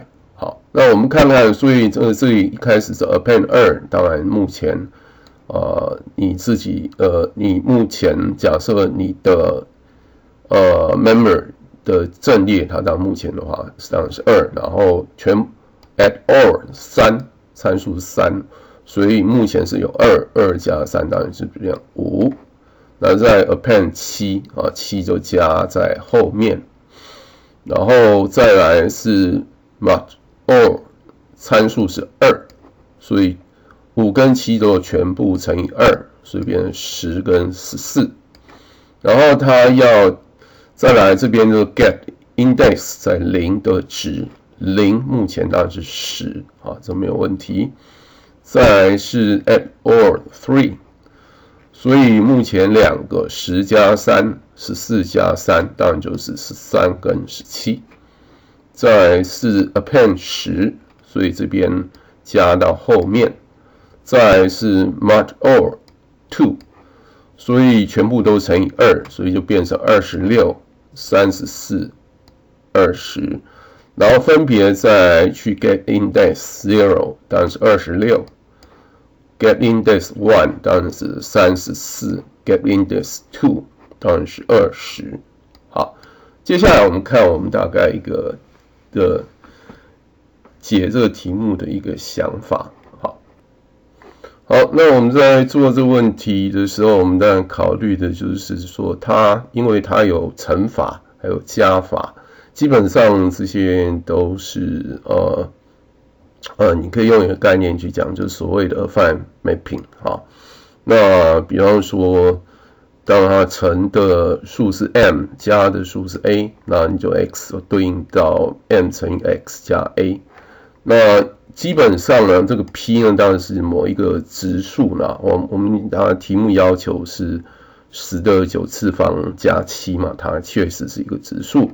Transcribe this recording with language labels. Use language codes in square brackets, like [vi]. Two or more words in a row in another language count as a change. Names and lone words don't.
[zh] 好，那我們看看，所以這裡一開始是 append 2，当然目前你自己你目前假設你的memory 的陣列，它到目前的話當然是2，然後 [en] add or [zh] 3，參數是3，所以目前是有2加3當然是這樣5。那再 append 7 7就加在後面。然後再來是 [en] mod or， [zh] 參數是2，所以5跟7都全部乘以2，所以變成10跟14。然後它要再來這邊就 [en] get index [zh] 在0的值，0目前當然是10這沒有問題。再來是 [en] add or [zh] 3，所以目前兩個10加3 14加3當然就是13跟17。再來是 append 10， 所以這邊加到後面。再來是 [en] mod or [zh] 2， 所以全部都乘以2，所以就變成26、34、20。然後分別再去 [en] get index [zh] 0， 當然是 26。 [en] get index [zh] 1 当然是34 ， [en] get index [zh] 2当然是20。好，接下来我们看我们大概一个的解這個題目的一個想法。好，那我們在做這個問題的時候，我們當然考慮的就是說因為它有乘法還有加法，基本上這些都是你可以用一個概念去講，就是所謂的 [en] affine mapping [zh] 哈。那比方說，當它乘的數是 m， 加的數是 a，那你就 x 對應到 m 乘以 x 加 a。那基本上呢，這個 p 呢當然是某一個質數啦。我們題目要求是10的9次方加7嘛，它確實是一個質數。